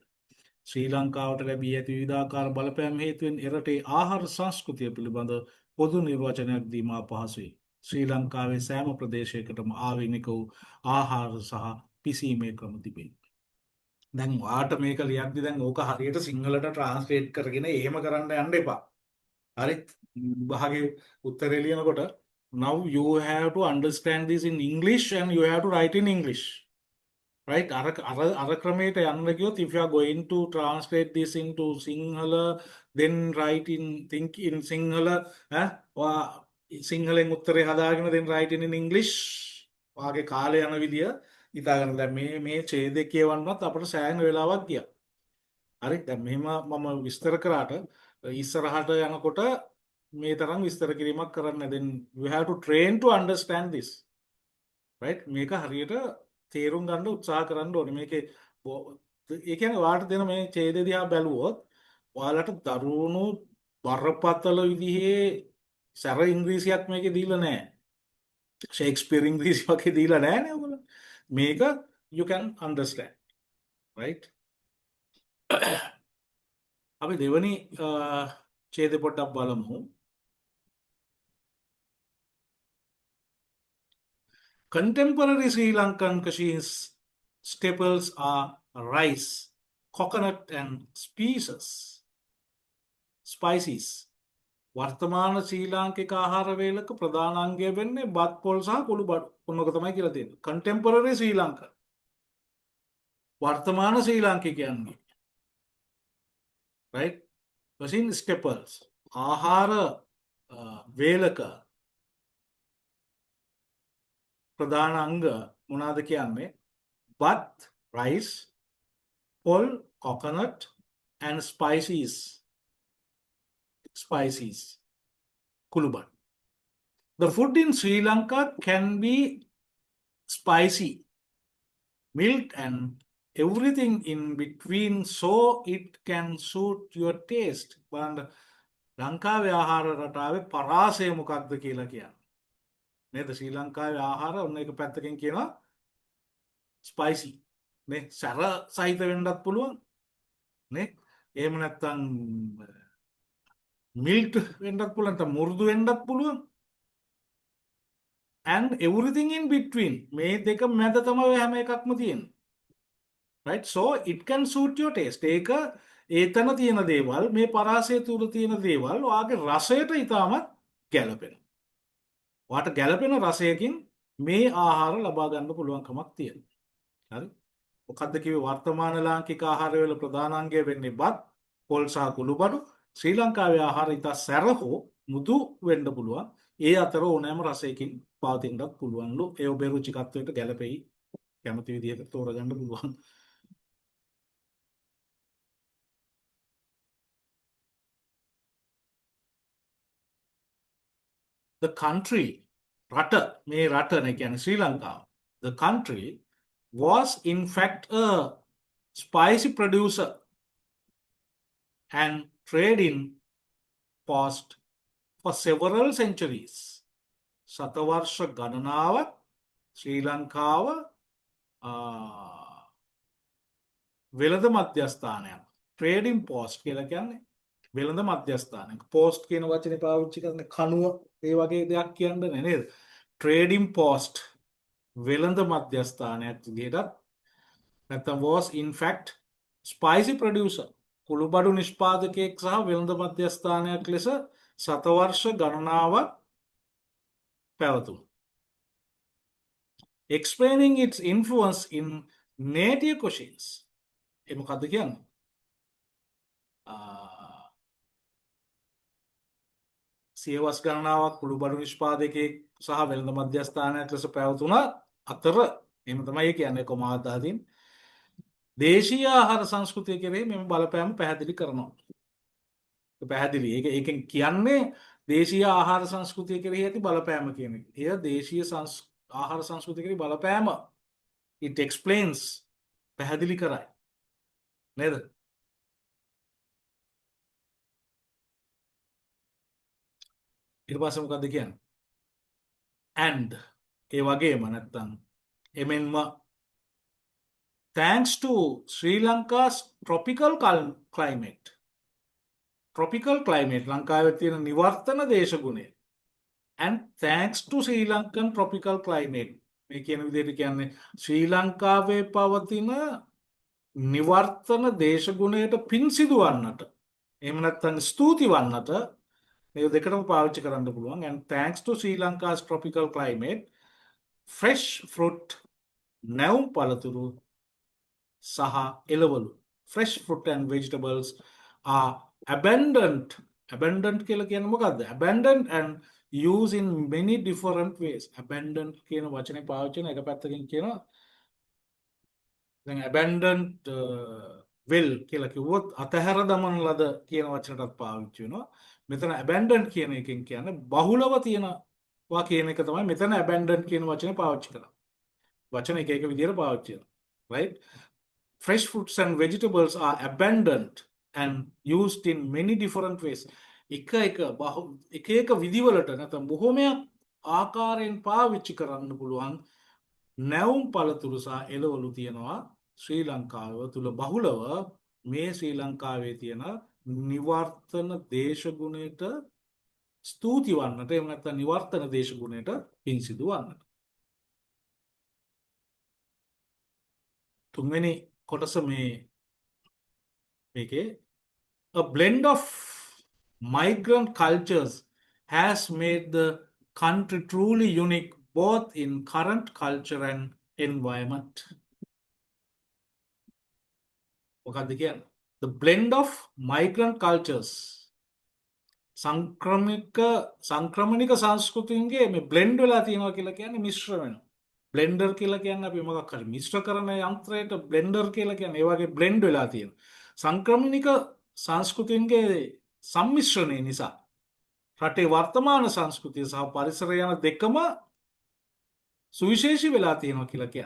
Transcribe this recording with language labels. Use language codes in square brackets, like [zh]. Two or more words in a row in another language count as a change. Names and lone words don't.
[si] ශ්‍රී ලංකාවට ලැබී ඇති විවිධාකාර බලපෑම් හේතුවෙන් එරටේ ආහාර සංස්කෘතිය පිළිබඳ පොදු නිර්වචනයක් දීම අපහසුයි. ශ්‍රී ලංකාවේ සෑම ප්‍රදේශයකටම ආවේනික වූ ආහාර සහ පිසීමේ ක්‍රම තිබේ. දැන් වාට මේක ලියද්දි දැන් ඕක හරියට සිංහලට ට්‍රාන්ස්ලේට් කරගෙන එහෙම කරන්න යන්න එපා. හරි? භාගේ උත්තරේ ලියනකොට [en] now you have to understand this in English and you have to write in English. Right? [si] අර ක්‍රමයට යන්න ගියොත් [en] if you are going to translate this into Sinhala then write in think in Sinhala [si] සිංහලෙන් උත්තරේ හදාගෙන [en] then write in English [si] වාගේ කාලය යන විදිය හිතාගන්න. දැන් මේ ඡේදය කියවන්නත් අපිට සෑහෙන වෙලාවක් ගියා. හරි? දැන් මෙහෙම මම විස්තර කරාට ඉස්සරහට යනකොට මේ තරම් විස්තර කිරීමක් කරන්න. [en] then you have to train to understand this. right? [si] මේක හරියට තේරුම් ගන්න උත්සාහ කරන්න ඕනේ. මේකේ ඒ කියන්නේ ඔයාලට දෙන මේ ඡේදය දිහා බැලුවොත් ඔයාලට දරුණු බරපතල විදිහේ සැර ඉංග්‍රීසියක් මේකේ දීලා නැහැ. ෂේක්ස්පියර් ඉංග්‍රීසි වගේ දීලා නැහැ නේ ඔයගොල්ලෝ. [en] මේක you can understand. right? [si] අපි දෙවනි ඡේදය පොඩ්ඩක් බලමු. [en] Contemporary Sri Lankan cuisines staples are rice, coconut and spices. [si] වර්තමාන ශ්‍රී ලාංකික ආහාර වේලක ප්‍රධාන අංගය වෙන්නේ බත් පොල් සහ කුළු බඩු. ඔන්නක තමයි කියලා තියෙන්නේ. [en] Contemporary Sri Lanka. [si] වර්තමාන ශ්‍රී ලාංකිකයන්ගේ. [en] right? cuisine staples [si] ආහාර වේලක ප්‍රධාන අංග මොනවාද කියන්නේ? බත්, rice, පොල්, [en] coconut and spices. [si] කුළුබඩු. [en] The food in Sri Lanka can be spicy, mild and everything in between so it can suit your taste. [si] බලන්න ලංකාවේ ආහාර රටාවේ පරාසය මොකක්ද කියලා කියන්නේ. නේද? ශ්‍රී ලංකාවේ ආහාර ඔන්න එක පැත්තකින් කියනවා ස්පයිසි. නේ? සැර සහිත වෙන්නත් පුළුවන්. නේ? එහෙම නැත්නම් මිල්ට් වෙන්නත් පුළුවන්. නැත්නම් මුරුදු වෙන්නත් පුළුවන්. [en] and everything in between. [si] මේ දෙක මැද තමයි හැම එකක්ම තියෙන්නේ. [en] right? so it can suit your taste. [si] ඒක ඒතන තියෙන දේවල් මේ පරාසය තුල තියෙන දේවල් ඔයාගේ රසයට ඉතාමත් ගැළපෙනවා. ඔයාට ගැළපෙන රසයකින් මේ ආහාර ලබා ගන්න පුළුවන්කමක් තියෙනවා. හරි? මොකද්ද කිව්වේ වර්තමාන ලාංකික ආහාරවල ප්‍රධාන අංගය වෙන්නේ බත්, පොල් සහ කුළුබඩු. ශ්‍රී ලංකාවේ ආහාර ඉතා සැර හෝ මුදු වෙන්න පුළුවන්. ඒ අතර ඕනෑම රසයකින් පවතින්නත් පුළුවන්ලු. ඒ ඔබේ රුචිකත්වයට ගැළපෙයි. කැමති විදිහට තෝරගන්න පුළුවන්. [en] The country [si] රට මේ රට නේ කියන්නේ ශ්‍රී ලංකාව. [en] The country was in fact a spicy producer and trading post for several centuries. [si] සතවර්ෂ ගණනාවක් ශ්‍රී ලංකාව වෙළඳ මධ්‍යස්ථානයක්. [en] trading post [si] කියලා කියන්නේ වෙළඳ මධ්‍යස්ථානයක්. පෝස්ට් කියන වචනේ පාවිච්චි කරන කනුව ඒ වගේ දෙයක් කියන්නේ නේද? [en] trading post [si] වෙළඳ මධ්‍යස්ථානයක් විදිහට නැත්නම් [en] was in fact spicy producer [si] කුළුබඩු නිෂ්පාදකයෙක් සහ වෙළඳ මධ්‍යස්ථානයක් ලෙස සතවර්ෂ ගණනාවක් පැවතුණා. [en] Explaining its influence in native cuisines. [si] ඒ මොකද්ද කියන්නේ? සියවස් ගණනාවක් කුළුබඩු නිෂ්පාදකයෙක් සහ වෙළඳ මධ්‍යස්ථානයක් ලෙස පැවතුණ අතර එහෙම තමයි කියන්නේ කොමාදාදීන් දේශීය ආහාර සංස්කෘතිය කෙරෙහි මෙම බලපෑම පැහැදිලි කරනවා. පැහැදිලි. ඒකෙන් කියන්නේ දේශීය ආහාර සංස්කෘතිය කෙරෙහි ඇති බලපෑම කියන එක. එය දේශීය ආහාර සංස්කෘතිය කෙරෙහි බලපෑම [en] it explains [si] පැහැදිලි කරයි. නේද? ඊට පස්සේ මොකද්ද කියන්නේ? and ඒ වගේම නැත්තම් එමෙන්ම [en] thanks to Sri Lanka's tropical climate [si] ලංකාවේ තියෙන නිවර්තන දේශගුණය and [en] thanks to Sri Lankan tropical climate [si] මේ කියන විදිහට කියන්නේ ශ්‍රී ලංකාවේ පවතින නිවර්තන දේශගුණයට පින් සිදුවන්නට එහෙම නැත්නම් ස්තුති වන්නට මේ දෙකටම පාවිච්චි කරන්න පුළුවන් [en] and thanks to Sri Lanka's tropical climate fresh fruit [si] නැවුම් පළතුරු සහ එළවලු [en] fresh fruit and vegetables are abundant [si] කියලා කියන්නේ මොකද්ද? [en] abundant and used in many different ways. [si] abundant කියන වචනේ පාවිච්චි කරන එක පැත්තකින් කියනවා දැන් [en] abandoned will [si] කියලා කිව්වොත් අතහැර දමන ලද කියන වචනටත් පාවිච්චි වෙනවා. මෙතන abandoned කියන එකෙන් කියන්නේ බහුලව තියෙනවා කියන එක තමයි මෙතන abandoned කියන වචනේ පාවිච්චි කරන්නේ. වචන එක විදිහට පාවිච්චි කරනවා. [en] right? Fresh fruits and vegetables are abundant and used in many different ways. [si] එක විදිවලට නැත්නම් බොහොමයක් ආකාරයෙන් පාවිච්චි කරන්න පුළුවන් නැවුම් පළතුරු සහ එළවලු තියෙනවා ශ්‍රී ලංකාව තුල බහුලව මේ ශ්‍රී ලංකාවේ තියෙන නිවර්තන දේශගුණයට ස්තුති වන්නට එහෙම නැත්නම් නිවර්තන දේශගුණයට පින් සිදු වන්නට. තුන්වෙනි කොටස මේකේ [en] a blend of migrant cultures has made the country truly unique both in current culture and environment. [si] මොකක්ද කියන්නේ? [en] The blend of migrant cultures [si] සංක්‍රමණික සංස්කෘතියන්ගේ මේ බ්ලෙන්ඩ් වෙලා තියෙනවා කියලා කියන්නේ මිශ්‍ර වෙනවා. බ්ලෙන්ඩර් කියලා කියන්නේ අපි මොකක් හරි මිශ්‍ර කරන යන්ත්‍රයට බ්ලෙන්ඩර් කියලා කියන්නේ ඒ වගේ බ්ලෙන්ඩ් වෙලා තියෙනවා. සංක්‍රමණික සංස්කෘතියන්ගේ සම්මිශ්‍රණය නිසා රටේ වර්තමාන සංස්කෘතිය සහ පරිසරය යන දෙකම සුවිශේෂී වෙලා තියෙනවා කියලා කියන්නේ.